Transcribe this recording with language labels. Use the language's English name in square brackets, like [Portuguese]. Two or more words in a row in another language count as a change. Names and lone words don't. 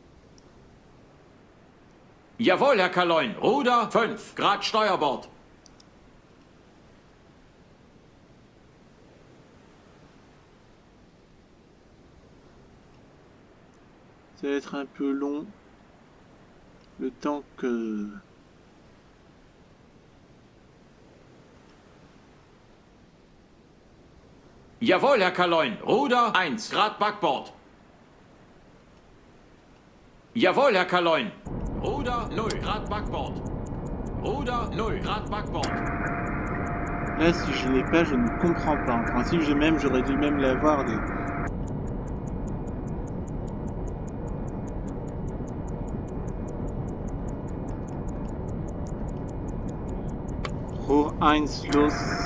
[German] Jawohl, Herr Kaloin. Ruder 5 Grad Steuerbord. [French] Ça va être un peu long. Le temps que... [German] Jawohl, Herr Kaloin. Ruder 1 Grad Backbord. Jawohl, Herr Kaloin. Ruder 0 Grad Backbord. Ruder 0 Grad Backbord. [French] Là, si je l'ai pas, je ne comprends pas. En principe, j'aurais dû même l'avoir des... [German] Rohr 1 los.